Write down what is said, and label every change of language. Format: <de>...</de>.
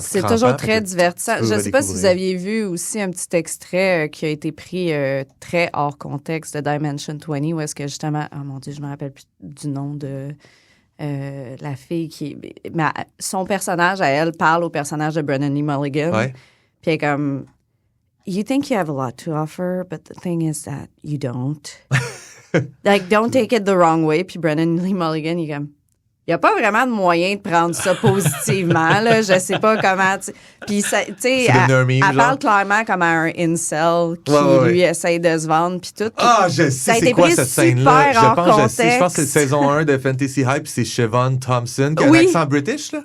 <fr>C'est toujours très divertissant. Je ne sais pas si vous aviez vu aussi un petit extrait qui a été pris très hors contexte de Dimension 20, où est-ce que justement, oh mon Dieu, je me rappelle plus du nom de la fille qui... Mais son personnage, à elle, parle au personnage de Brennan Lee Mulligan. Ouais. Puis elle est comme...</fr> <en>You think you have a lot to offer, but the thing is that you don't. Like, don't take it the wrong way.</en> <fr>Puis Brennan Lee Mulligan, il est comme... Il n'y a pas vraiment de moyen de prendre ça positivement, là. Je sais pas comment... Puis, tu sais, elle parle clairement comme un incel qui, lui, essaye de se vendre, puis tout. Ah, je sais c'est quoi cette scène-là. Je pense que c'est saison 1 de Fantasy High, puis c'est Siobhan Thompson, qui a un accent british, là.</fr>